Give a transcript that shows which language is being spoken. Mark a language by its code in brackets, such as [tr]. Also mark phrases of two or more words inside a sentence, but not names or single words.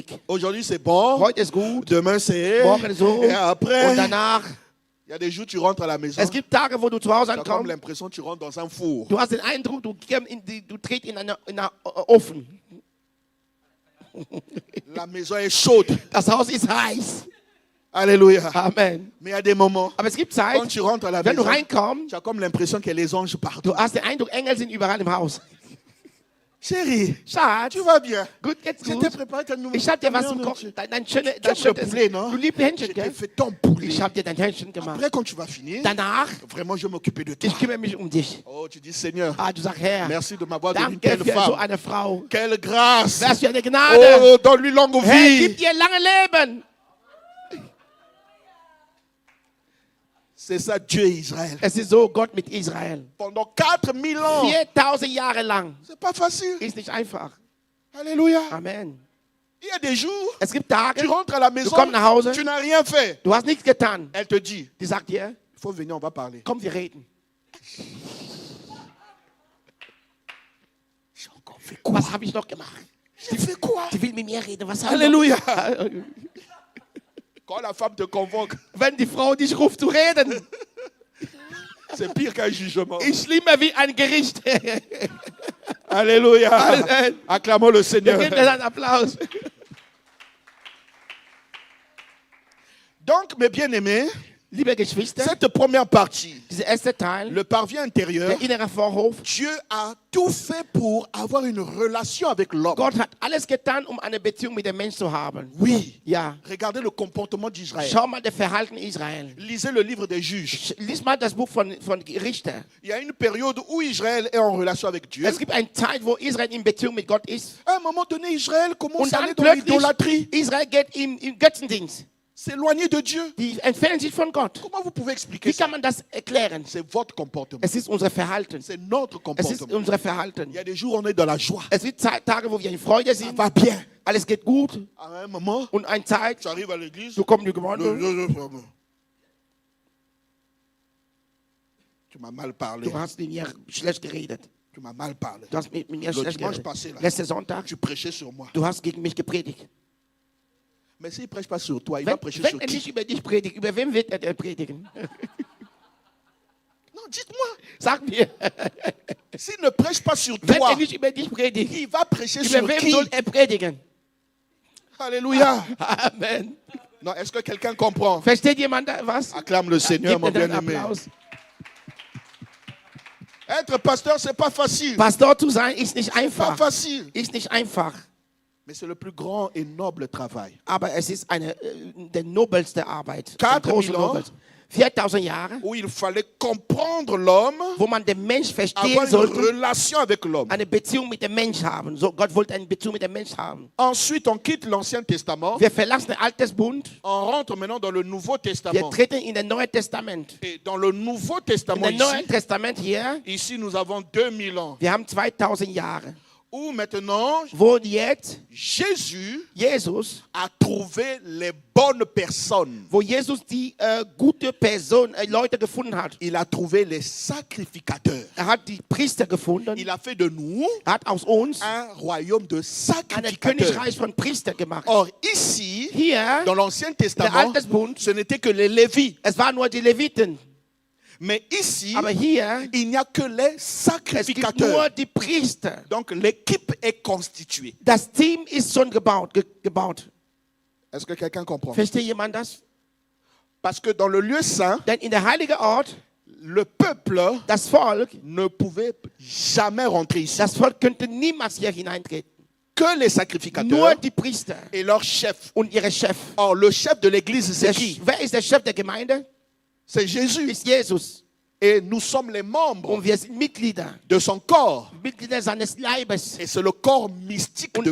[fr] Aujourd'hui, c'est bon. [de] Heute ist gut, [fr] Demain, c'est... [de] morgen so [fr] Et après, [de] und danach. [fr] il y a des jours, tu rentres à la maison. [de] Es gibt Tage, wo du zu Hause [fr] Tu as comme [de] ankommst. [fr] l'impression que tu rentres dans un four. [de] Du hast den Eindruck, du trittst in einen Ofen. [fr] La maison est chaude. [de] Das Haus ist heiß. [fr] Alléluia. [de] Amen. [fr] Mais il y a des moments, [de] Aber es gibt [fr] quand [de] Zeit, [fr] tu rentres à la [de] wenn du [fr] maison, [de] reinkommst, [fr] tu as comme l'impression qu'il y a les anges partout. [de] du hast den Eindruck, Engel sind überall im Haus. [fr] Chérie, [de] Schatz, [fr] tu vas bien. [de] gut, geht's [fr] Je t'ai [de] gut. [fr] préparé ta nouvelle. [de] Ich hab dir was zum Kochen. Dein schönes [fr] Tu aimes le poulet, non? [de] Du liebst Hähnchen, [fr] Je t'ai [de] gell? [fr] fait ton poulet. [de] Ich hab dir dein Hähnchen gemacht. [fr] Après, quand tu vas finir, [de] Danach, [fr] vraiment, je vais m'occuper de toi. [de] ich kümmere mich um dich. [fr] Oh, tu dis, Seigneur, [de] Ah, du sagst, Herr, [fr] merci de m'avoir donné une [de] danke [fr] telle [de] für so [fr] femme. [de] eine Frau. [fr] Quelle grâce. [de] Was für eine Gnade. [fr] Oh, donne-lui longue [de] Herr, [fr] vie. [de] gib ihr lange Leben. [fr] C'est ça, Dieu et Israël. [de] Es ist so Gott mit Israel. [fr] Pendant 4000 ans. [de] 4000 Jahre lang. [fr] C'est pas facile. [de] Ist nicht einfach. [fr] Alléluia. [de] Amen. [fr] Il y a des jours, [de] Es gibt Tage, [fr] tu rentres à la [de] du [fr] maison, [de] kommst nach Hause, [fr] tu n'as rien fait. [de] du hast nichts getan. [fr] Elle te dit, [de] Die sagt dir, [fr] il faut venir, on va parler. [de] komm, wir reden. [fr] J'ai encore fait quoi? [de] Was habe ich noch gemacht? [fr] J'ai fait quoi? [de] Die will mit mir reden. Was habe [fr] Alléluia. [de] ich noch? [fr] Quand la femme te convoque, [de] Wenn die Frau dich ruft zu reden, [fr] c'est pire qu'un jugement. [de] ist schlimmer wie ein Gericht. [fr] Alléluia. [de] Amen. [fr] Acclamons le [de] Wir [fr] Seigneur. [de] geben das einen Applaus. [fr] Donc, mes bien-aimés, [de] Liebe Geschwister, [fr] cette première partie, [de] dieser erste Teil, [fr] le parvis intérieur, [de] der innere Vorhof, [fr] Dieu a tout fait pour avoir une relation avec l'homme. [de] Gott hat alles getan, um eine Beziehung mit dem Menschen zu haben. [fr] Oui. [de] Ja. [fr] Regardez le comportement d'Israël. [de] Schau mal das Verhalten Israel. [fr] Lisez le livre des juges. [de] Lies mal das Buch von Richter. [fr] Il y a une période où Israël est en relation avec Dieu. [de] Es gibt eine Zeit, wo Israel in Beziehung mit Gott ist. [fr] À un moment donné, Israël commence [de] Und [fr] à [de] dann [fr] aller dans [de] plötzlich, [fr] l'idolâtrie, [de] Israel geht im Götzendienst. [fr] s'éloigner de Dieu. [de] Die entfernen sich von Gott. [fr] Comment vous pouvez expliquer [de] Wie [fr] ça? [de] kann man das erklären? [fr] C'est votre comportement. [de] Es ist unser Verhalten. [fr] C'est notre [de] Es ist [fr] comportement. [de] unser Verhalten. [fr] Il y a des jours où on est dans la joie. [de] Es gibt Tage, wo wir in Freude [fr] Ça [de] sind. [fr] va bien. [de] Alles geht gut. [fr] À un moment, [de] Und eine Zeit, [fr] tu arrives à l'église. [de] du kommst in die Gemeinde, [fr] Tu m'as mal parlé. [de] du hast mit mir schlecht geredet. [fr] Tu m'as mal parlé. [de] Du hast mit mir [fr] Le [de] schlecht [fr] dimanche [de] geredet. [fr] passé, là, [de] Letzten Sonntag, [fr] tu prêchais sur moi. [de] du hast gegen mich gepredigt. [fr] Mais s'il ne prêche pas sur toi, il va [de] Wenn, [fr] prêcher [de] wenn [fr] sur [de] er [fr] qui? [de] nicht über dich predigt, über wen wird er denn predigen? [fr] Non, dites-moi. [de] Sag mir. [fr] S'il ne prêche pas sur [de] Wenn [fr] toi, [de] er nicht über dich predigt, [fr] il va prêcher [de] über [fr] sur [de] wen [fr] qui? [de] soll er predigen? [fr] Alléluia. [de] Amen. [fr] Non, est-ce que quelqu'un comprend? [de] Versteht jemand da was? [fr] Acclame le Seigneur, [de] Gib [fr] mon [de] mir einen [fr] bien-aimé. [de] Applaus. [fr] Être pasteur, c'est pas facile. [de] Pastor zu sein ist nicht [fr] Pas [de] einfach. [fr] facile. [de] Ist nicht einfach. [fr] Mais c'est le plus grand et noble travail. [de] Aber es ist der nobelste Arbeit. [fr] 4000 [de] große [fr] ans. [de] Nobelste. 4000 Jahre, [fr] Où il fallait comprendre l'homme, [de] wo man den Mensch verstehen [fr] avoir une [de] sollte, [fr] relation avec l'homme. [de] eine Beziehung mit dem Mensch haben. So, Gott wollte eine Beziehung mit dem Mensch haben. [fr] Ensuite, on quitte l'Ancien Testament. [de] Wir verlassen den Altes Bund, [fr] On rentre maintenant dans le Nouveau [de] wir [fr] Testament. [de] treten in das Neue Testament. [fr] Et dans le Nouveau [de] In [fr] Testament, [de] dem Neuen [fr] ici, [de] Testament hier, [fr] ici, nous avons 2000 ans. [de] wir haben 2000 Jahre, [fr] Où maintenant, [de] wo jetzt [fr] Jésus [de] Jesus, [fr] a trouvé les bonnes personnes. [de] wo Jesus die gute Person, Leute gefunden hat. [fr] Il a trouvé les sacrificateurs. [de] Er hat die Priester gefunden, [fr] Il a fait de nous [de] er hat aus uns [fr] un royaume de [de] ein [fr] sacrificateurs. [de] Königreich von Priester gemacht. [fr] Or, ici, [de] Hier, [fr] dans l'Ancien [de] der [fr] Testament, [de] Altes Bund, [fr] ce n'était que les Lévites. [de] es waren nur die Leviten. [fr] Mais ici, [de] Aber hier, [fr] il n'y a que les [de] es gibt nur [fr] sacrificateurs. [de] die Priester. [fr] Donc, l'équipe est constituée. [de] Das Team ist schon gebaut. [fr] Est-ce que quelqu'un comprend? [de] Versteht jemand das? [fr] Parce que dans le lieu saint, [de] Denn in der heilige Ort, [fr] le peuple [de] das Volk [fr] ne pouvait jamais rentrer ici. [de] das Volk könnte niemals hier hineintreten. [fr] Que les [de] Nur [fr] sacrificateurs [de] die Priester [fr] et leur chef. [de] und ihre Chef. [fr] Or, le chef de l'église, c'est [de] Der, [fr] qui? [de] wer ist der Chef der Gemeinde? [fr] C'est Jésus. [de] Ist Jesus. [fr] Et nous sommes les membres [de] Und wir sind Mitglieder. [fr] de son corps. [de] Mitglieder seines Leibes. [fr] Et c'est le corps mystique de